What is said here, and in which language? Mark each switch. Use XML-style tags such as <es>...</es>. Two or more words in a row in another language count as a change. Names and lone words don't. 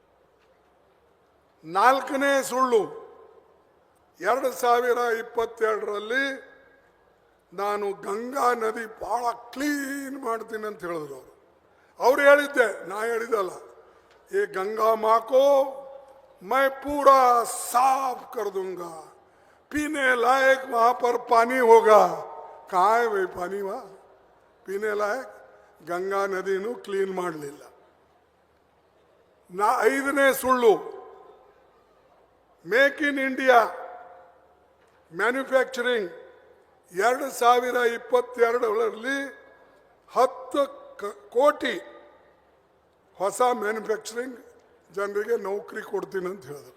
<kn>ನಾಲ್ಕನೇ ಸುಳ್ಳು, 2022ರಲ್ಲಿ ನಾನು ಗಂಗಾ ನದಿ ಬಹಳ ಕ್ಲೀನ್ ಮಾಡ್ತೀನಿ ಅಂತ ಹೇಳಿದ್ರು ಅವರು. ಅವ್ರು ಹೇಳಿದ್ದೆ, ನಾ ಹೇಳಿದಲ್ಲ.</kn> <hi>ये गंगा माँ को मैं पूरा साफ कर दूंगा, पीने लायक वहां पर पानी होगा. कहाँ है भाई पानी? वहां पीने लायक गंगा</hi> <kn>ನದೀನು ಕ್ಲೀನ್ ಮಾಡಲಿಲ್ಲ. ಐದನೇ ಸುಳ್ಳು, ಮೇಕ್ ಇನ್ ಇಂಡಿಯಾ ಮ್ಯಾನುಫ್ಯಾಕ್ಚರಿಂಗ್ 2022ರಲ್ಲಿ 10 ಕೋಟಿ ಹೊಸ ಮ್ಯಾನುಫ್ಯಾಕ್ಚರಿಂಗ್ ಜನರಿಗೆ ನೌಕರಿ ಕೊಡ್ತೀನಿ ಅಂತ ಹೇಳಿದ್ರು.</kn>